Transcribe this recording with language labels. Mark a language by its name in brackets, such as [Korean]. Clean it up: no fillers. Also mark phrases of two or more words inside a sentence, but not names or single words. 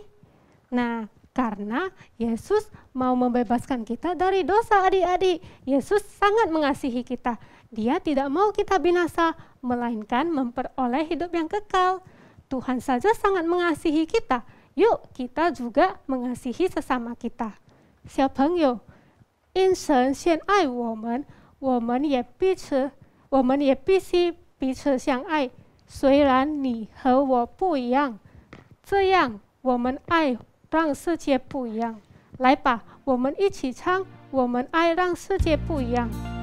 [Indonesian] Nah, karena Yesus mau membebaskan kita dari dosa adik-adik. Yesus sangat mengasihi kita. Dia tidak mau kita binasa, melainkan memperoleh hidup yang kekal. Tuhan saja sangat mengasihi kita. yuk kita juga mengasihi sesama kita. [Chinese] 小朋友，因神先爱我们，我们也必须彼此相爱。虽然你和我不一样，这样我们爱让世界不一样。来吧，我们一起唱，我们爱让世界不一样。